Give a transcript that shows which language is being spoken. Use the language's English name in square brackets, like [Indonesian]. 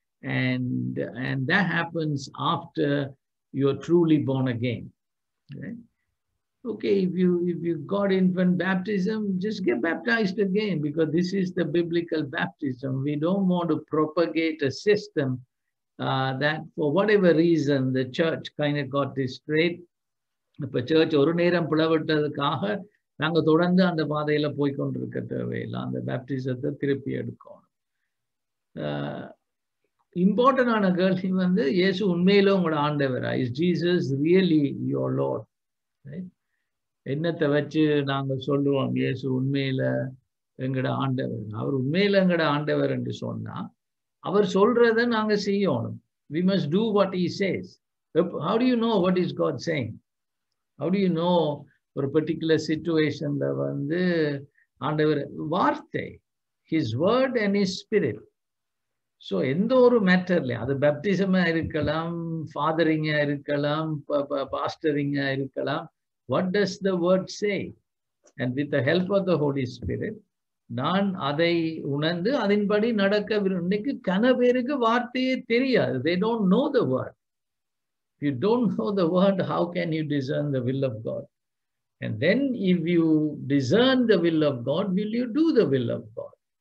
[English] And that happens after you're truly born again. Right? Okay, if you got infant baptism, just get baptized again because this is the biblical baptism. We don't want to propagate a system that for whatever reason the church kind of got this straight. [Tamil] இப்போ search ஒரு நேரம் பிளவிட்டதுக்காக நாங்கள் தொடர்ந்து அந்த பாதையில போய்கொண்டிருக்க தேவையில்லை. அந்த பேப்டிசத்தை திருப்பி எடுக்கணும். இம்பார்ட்டன்டான கேள்வி இயேசு உண்மையில உங்களோட ஆண்டவரா? [English] Is Jesus really your Lord? [Tamil] என்னத்தை வச்சு நாங்க சொல்லுவோம் இயேசு உண்மையில எங்கட ஆண்டவர்? அவர் உண்மையில எங்கட ஆண்டவர் என்று சொன்னா அவர் சொல்றதை நாங்க செய்யணும். [English] We must do what he says. How do you know what is God saying? How do you know [Tamil] ஒரு [English] particular situationல [Tamil] ஆண்டவர் வார்த்தை, [English] his word and his spirit. [Tamil] So எந்த ஒரு மேட்டர்ல அது பேப்டிசமா இருக்கலாம், ஃபாதரிங்கா இருக்கலாம், பாஸ்டரிங்கா இருக்கலாம். [English] What does the word say? And with the help of the Holy Spirit, [Tamil] நான் அதை உணர்ந்து அதன்படி நடக்க இன்னைக்கு கன பேருக்கு வார்த்தையே தெரியாது. [English] They don't know the word. If you don't know the word, how can you discern the will of God? And then if you discern the will of God, will you do the will of God?